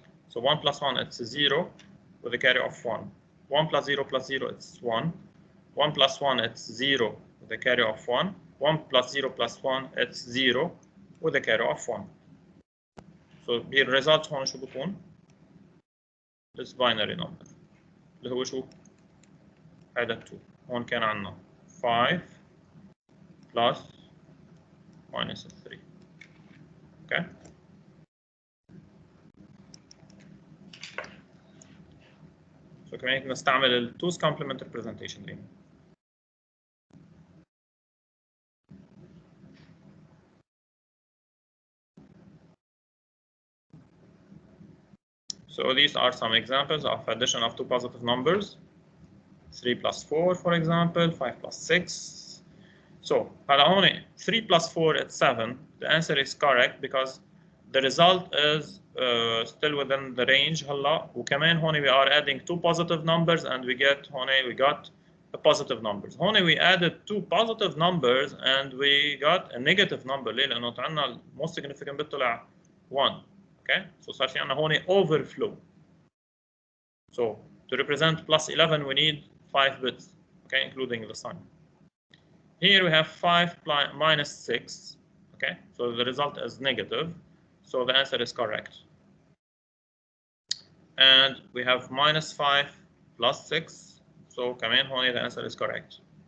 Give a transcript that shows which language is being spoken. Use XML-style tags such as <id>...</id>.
<en>So 1 plus 1 it's 0 with a carry of 1. 1 plus 0 plus 0 it's 1. 1 plus 1 it's 0 with a carry of 1. 1 plus 0 plus 1 it's 0 with a carry of 1. So the result</en> <ar>هون شو بكون؟</ar> <en>This binary number</en> <ar>اللي هو شو؟ هذا 2. هون كان عندنا 5 plus</ar> <en>minus 3. Okay.</en> <ar>So كمان نستعمل ال 2's complement representation دي.</ar> <en>So these are some examples of addition of two positive numbers. 3 plus 4, for example, 5 plus 6. So,</en> <ar>هلا هون</ar> <en>3 plus 4 is 7. The answer is correct because the result is still within the range.</en> <ar>هلا وكمان هون</ar> <en>we are adding two positive numbers and we got a positive numbers. هون we added two positive numbers and we got a negative number.</en> <ar>ليه؟ لأنه عندنا most significant bit طلع 1.</ar> <en>Okay?</en> <ar>So صار في عندنا هون overflow.</ar> <en>So to represent plus 11 we need 5 bits, okay, including the sign. Here we have 5 minus 6, okay, so the result is negative, so the answer is correct. And we have minus 5 plus 6, so</en> <ar>كمان هون</ar> <en>the answer is correct.</en>